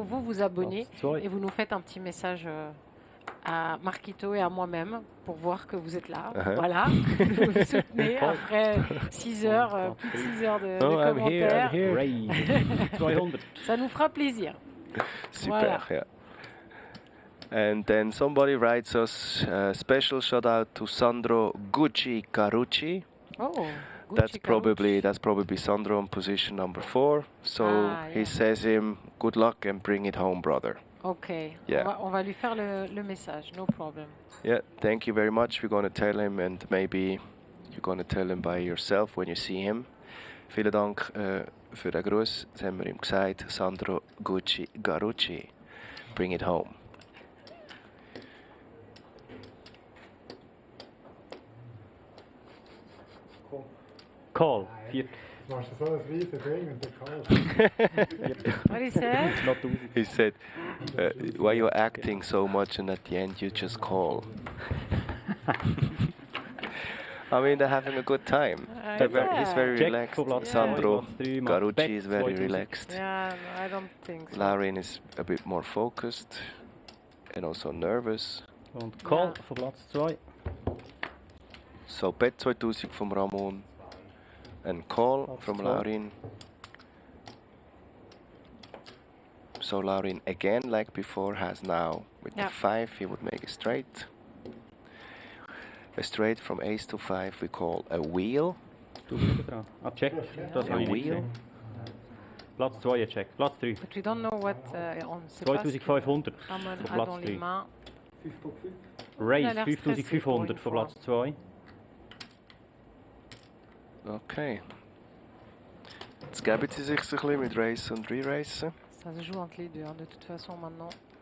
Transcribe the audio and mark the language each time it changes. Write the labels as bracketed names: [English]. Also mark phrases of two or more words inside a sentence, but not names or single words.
[French] Vous vous abonnez et vous nous faites un petit message à Marquito et à moi-même pour voir que vous êtes là. Voilà, vous nous soutenez après 6 heures, plus de 6 heures de commentaires. Ça nous fera plaisir. Super, Voilà. [English] yeah. And then somebody writes us a special shout out to Sandro Gucci Carucci. Oh, That's probably Sandro on position number 4. So he says him good luck and bring it home, brother. Ok, Yeah. [French] on va lui faire le message, [English] no problem. Yeah, thank you very much. We're going to tell him, and maybe you're going to tell him by yourself when you see him. [German] Vielen Dank für den Gruß. Das haben wir ihm gesagt. Sandro Gucci Carucci. [English] Bring it home. Call. [German] Machst du so ein riesen Ding und der [English] What he said? He said, why you acting so much and at the end you just call? I mean, they're having a good time. He's very Check relaxed. [German] for Platz Sandro zwei, [English] Carucci is very 2000. relaxed. Yeah, no, I don't think so. Laurin is a bit more focused and also nervous. [German] Und Call von Platz 2. [English] So bet 2000 from Ramon and call from [German] zwei. [English] Laurin. So Laurin again, like before, has now with the 5 he would make a straight. A straight from ace to 5 we call a wheel. Check. [German] Das [English] A [German] habe ich nicht [English] wheel. [German] gesehen. Platz 2 check. Platz 3. [English] But we don't know what, [French] on sait pas ce que [German] 2500 [French] Ramon [German] von [French] a [German] Platz [French] dans les [German] 3. [French] mains. [German] Race [French] Il a l'air stressé [German] 5500 [French] pour [German] von [French] une [German] Platz 2. Okay. Jetzt geben sie sich so ein bisschen mit Race und Re-Racen. [French] Ça se joue entre les deux, hein, de toute façon maintenant.